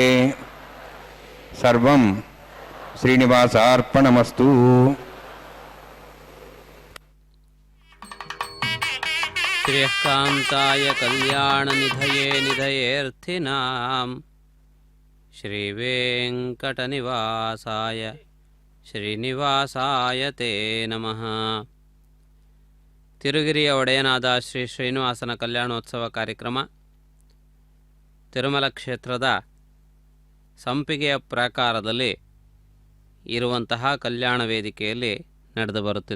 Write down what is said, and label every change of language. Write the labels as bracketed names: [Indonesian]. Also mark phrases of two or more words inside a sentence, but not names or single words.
[Sanskrit] సర్వం శ్రీనివాసార్పణమస్తు. శ్రియకాంతాయ కళ్యాణనిధయే నిధయేర్థినాం శ్రీవేంకటనివాసాయ ಶ್ರೀನಿವಾಸಾಯ ತೇ ನಮಃ. [Kannada] ತಿರುಗಿರಿಯ ಒಡೆಯನಾದ ಶ್ರೀ ಶ್ರೀನಿವಾಸನ ಕಲ್ಯಾಣೋತ್ಸವ ಕಾರ್ಯಕ್ರಮ ತಿರುಮಲ ಕ್ಷೇತ್ರದ ಸಂಪಿಗೆಯ ಪ್ರಾಕಾರದಲ್ಲಿ ಇರುವಂತಹ ಕಲ್ಯಾಣ ವೇದಿಕೆಯಲ್ಲಿ ನಡೆದು ಬರುತ್ತಿದೆ.